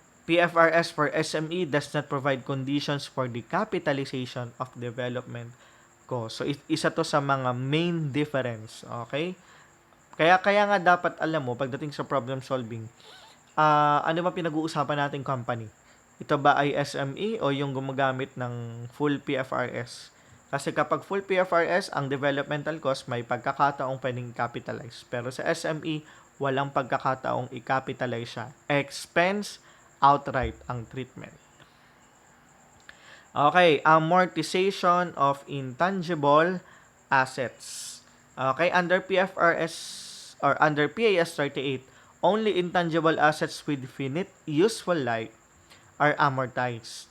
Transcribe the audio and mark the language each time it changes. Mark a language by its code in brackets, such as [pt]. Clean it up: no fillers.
[en] PFRS for SME does not provide conditions for the capitalization of development cost. [tl] So, isa to sa mga main difference. Okay? Kaya nga dapat alam mo, pagdating sa problem solving, ano ba pinag-uusapan nating company? Ito ba ay SME o yung gumagamit ng full PFRS? Kasi kapag full PFRS, ang developmental cost may pagkakataong pwedeng capitalize. Pero sa SME, walang pagkakataong i-capitalize siya. [en] Expense outright ang treatment. Okay, amortization of intangible assets. Okay, under PFRS or under PAS 38, only intangible assets with finite useful life are amortized.